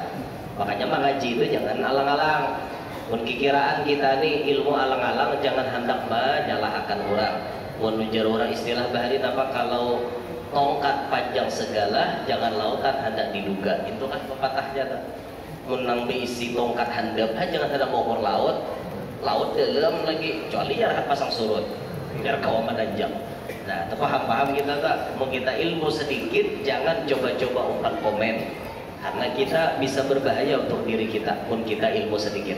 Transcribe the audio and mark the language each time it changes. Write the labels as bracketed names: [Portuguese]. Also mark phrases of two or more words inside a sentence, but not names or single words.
[Malay] Makanya mengaji itu jangan alang-alang. Kiraan kita nih ilmu alang-alang, jangan hendak menyalahkan orang. Menujar orang istilah bahari apa, kalau tongkat panjang segala jangan lautan hendak diduga. Itu kan pepatahnya. Menang diisi tongkat handap, jangan hendak mengukur laut. Laut dalam lagi, kecuali ya pasang surut biar kau menanjak. Nah, paham-paham kita tak? Mau kita ilmu sedikit, jangan coba-coba umpan komen, karena kita bisa berbahaya untuk diri kita pun kita ilmu sedikit.